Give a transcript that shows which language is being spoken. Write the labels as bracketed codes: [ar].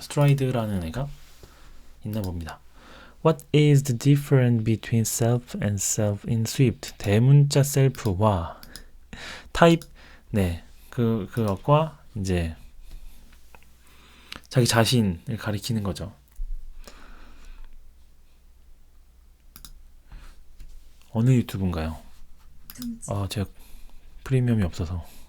[ko] 스트라이드라는 애가 있나 봅니다. [en] What is the difference between self and self in Swift? [ko] 대문자 셀프와 타입, 네, 그것과 이제 자기 자신을 가리키는 거죠. 어느 유튜브인가요? 제가 프리미엄이 없어서.